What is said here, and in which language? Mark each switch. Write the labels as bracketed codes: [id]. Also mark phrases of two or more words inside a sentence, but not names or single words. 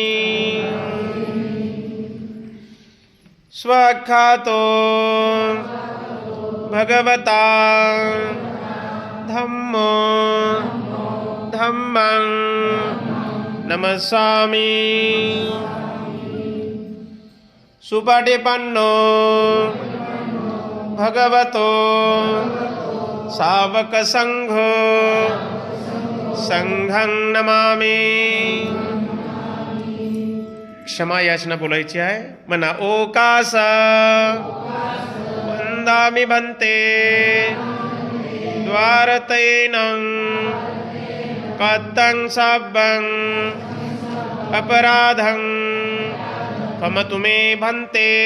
[pi] स्वख्यातो भगवता धम्मो धम्मं नमस्सामि. सुपटिपन्नो भगवतो सावकसंघो संघं नमामि. [mr] क्षमा याचना बोलायची आहे. म्हणा. [pi] ओकास वंदामि भन्ते द्वारतैनं कतं सब्बं अपराधं क्षमतु मे भन्ते.